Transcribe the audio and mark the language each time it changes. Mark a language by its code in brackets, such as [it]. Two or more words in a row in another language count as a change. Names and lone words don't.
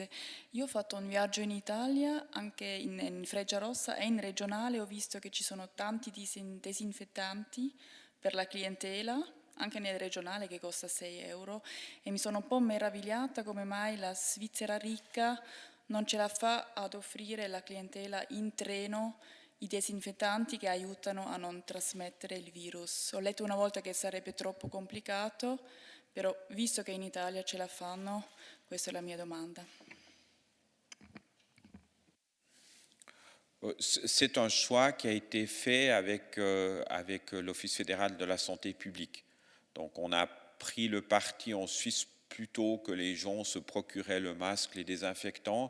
[it] Io ho fatto un viaggio in Italia, anche in Frecciarossa e in regionale, ho visto che ci sono tanti disinfettanti per la clientela, anche nel regionale che costa 6 euro, e mi sono un po' meravigliata come mai la Svizzera ricca non ce la fa ad offrire alla clientela in treno i disinfettanti che aiutano a non trasmettere il virus. Ho letto una volta che sarebbe troppo complicato, però visto che in Italia ce la fanno, questa è la mia domanda. [fr] C'est un choix qui a été fait avec l'Office fédéral de la santé publique. Donc on a pris le parti en Suisse plutôt que les gens se procuraient le masque, les désinfectants.